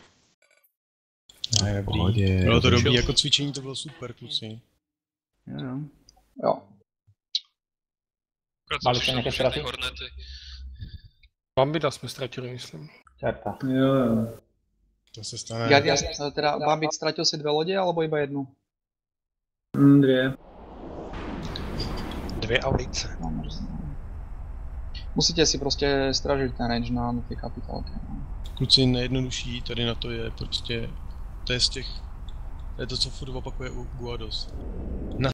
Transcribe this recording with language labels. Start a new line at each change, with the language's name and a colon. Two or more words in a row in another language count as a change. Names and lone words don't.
Czech: Ne, v pohodě. Bylo to dobrý, jako cvičení to bylo super, kluci. Jo. Mali jste nějaké ztráty? Bambida jsme ztratili, myslím. Čerta. Jo. To se stane. Guardian,
Slovak: teda Bambit stratil si 2 lode, alebo iba jednu?
Czech: 2. 2 audice. Musíte si prostě stražiť ten range na ty kapitálky. Kluci, nejjednodušší tady na to je prostě, to je z těch, to je to, co furt opakuje u Guados.